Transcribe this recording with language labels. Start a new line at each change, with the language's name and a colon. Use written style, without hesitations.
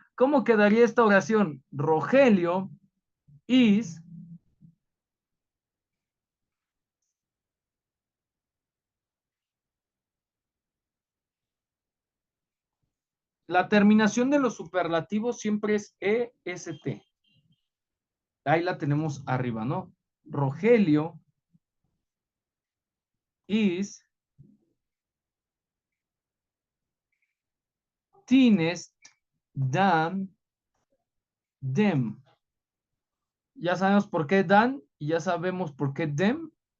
Spanish: ¿Cómo quedaría esta oración?
English: Rogelio is
Spanish: la terminación de los superlativos siempre es EST. Ahí la tenemos arriba, ¿no?
English: Rogelio is thinnest than them.
Spanish: Ya sabemos por qué dan y ya sabemos por qué them.